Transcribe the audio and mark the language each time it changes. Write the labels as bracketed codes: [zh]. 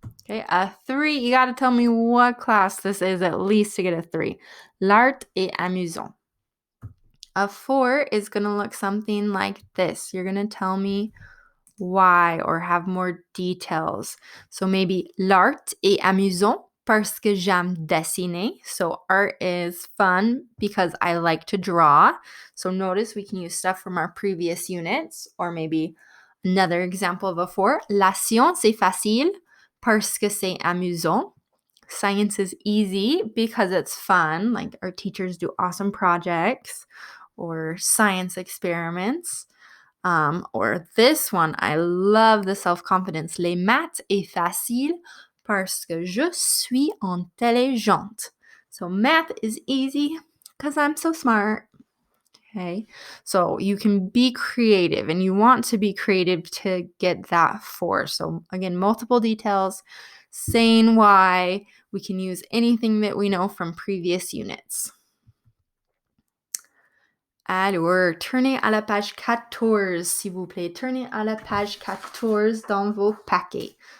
[en] Okay, a 3, you got to tell me what class this is at least to get a 3. [fr] L'art est amusant. [en] A 4 is going to look something like this. You're going to tell me why or have more details. So maybe [fr] l'art est amusant parce que j'aime dessiner. [en] So art is fun because I like to draw. So notice we can use stuff from our previous units, or maybe another example of a 4. [fr] La science est facile parce que c'est amusant. [en] Science is easy because it's fun. Like our teachers do awesome projects or science experiments. Or this one, I love the self-confidence. [fr] Les maths est facile parce que je suis intelligente. [en] So math is easy because I'm so smart. Okay, so you can be creative, and you want to be creative to get that 4. So again, multiple details, saying why. We can use anything that we know from previous units. [fr] Alors, tournez à la page 14, s'il vous plaît. Tournez à la page 14 dans vos paquets.